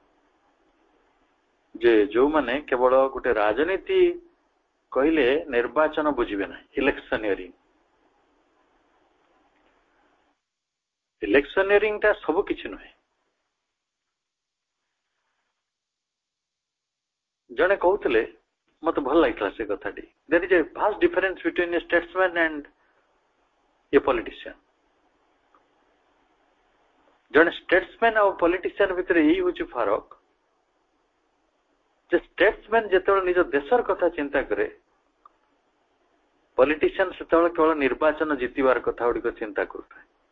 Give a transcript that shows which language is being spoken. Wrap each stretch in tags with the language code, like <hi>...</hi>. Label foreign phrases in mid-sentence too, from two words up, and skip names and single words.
<or>ଯେ ଯୋଉମାନେ କେବଳ ଗୋଟେ ରାଜନୀତି କହିଲେ ନିର୍ବାଚନ ବୁଝିବେ ନାହିଁ, ଇଲେକ୍ସନିୟରିଂ। ଇଲେକ୍ସନିୟରିଂ ଟା ସବୁ କିଛି ନୁହେଁ। ଜଣେ କହୁଥିଲେ, ମତେ ଭଲ ଲାଗିଥିଲା ସେ କଥାଟି,</or> <en>there is a vast difference between a statesman and a politician।</en> <or>ଜଣେ statesman ଆଉ politician ଭିତରେ ଏଇ ହଉଛି ଫରକ ଯେ statesman ଯେତେବେଳେ ନିଜ ଦେଶର କଥା ଚିନ୍ତା କରେ, politician ସେତେବେଳେ କେବଳ ନିର୍ବାଚନ ଜିତିବାର କଥା ଗୁଡିକ ଚିନ୍ତା କରୁଥାଏ।</or>